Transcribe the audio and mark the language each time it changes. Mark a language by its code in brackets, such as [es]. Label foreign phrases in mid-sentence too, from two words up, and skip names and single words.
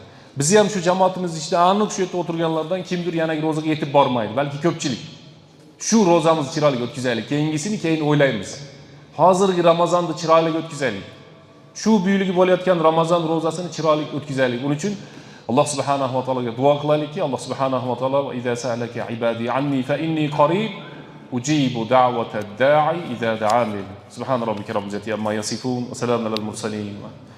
[uz] Biz ham shu jamoatimiz ichida aniq shu yerda o'tirganlardan kimdir yanagi ro'zaga yetib bormaydi, balki ko'pchilik. Shu ro'zamizni chiroyli o'tkazaylik, keyingisini keyin o'ylaymiz. Hozirgi Ramazonni chiroyli o'tkazaylik. Shu buyiligi bo'layotgan Ramazon ro'zasini chiroyli o'tkazaylik. Uning uchun Alloh [ar] سبحانه وتعالى [uz] duo qilaylikki, Alloh [ar] سبحانه وتعالى "إذا سألك عبادي عني فإني قريب أجيب دعوة الداع إذا دعان." سبحان ربك رب العزة عما يصفون وسلام على المرسلين.